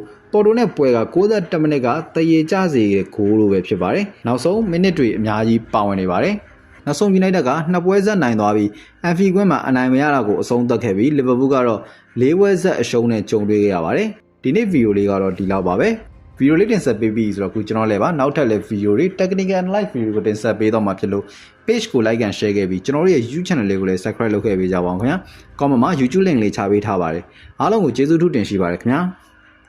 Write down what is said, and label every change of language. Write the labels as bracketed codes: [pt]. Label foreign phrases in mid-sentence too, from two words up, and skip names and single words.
[my] ပေါ်တိုနဲ့ပွဲက61မိနစ်ကတည်ရကြစေတဲ့ဂိုးလိုပဲဖြစ်ပါတယ်နောက်ဆုံးမိနစ်တွေအများကြီးပါဝင်နေပါတယ်နောက်ဆုံး United ကနှစ်ပွဲဆက်နိုင်သွားပြီး Anfield ကွင်းမှာအနိုင်မရတာကိုအဆုံးသတ်ခဲ့ပြီး Liverpool ကတော့၄ပွဲဆက်အရှုံးနဲ့ကြုံတွေ့ခဲ့ရပါတယ်ဒီနေ့ဗီဒီယိုလေးကတော့ဒီလောက်ပါပဲဗီဒီယိုလေးတင်ဆက်ပေးပြီးဆိုတော့ခုကျွန်တော်လည်းပါနောက်ထပ်လည်းဗီဒီယိုတွေ [en] technical and live [my] ဗီဒီယိုကိုတင်ဆက်ပေးတော့မှာဖြစ်လို့ page ကို [en] like and share [my] ခဲ့ပြီးကျွန်တော်တို့ရဲ့ YouTube channel လေးကိုလည်း subscribe လုပ်ခဲ့ပေးကြပါဦးခင်ဗျာ comment မှာ YouTube link လေးချပေးထားပါတယ်အားလုံးကိုကျေးဇူးထူးတင်ရှိပါတယ်ခင်ဗျာ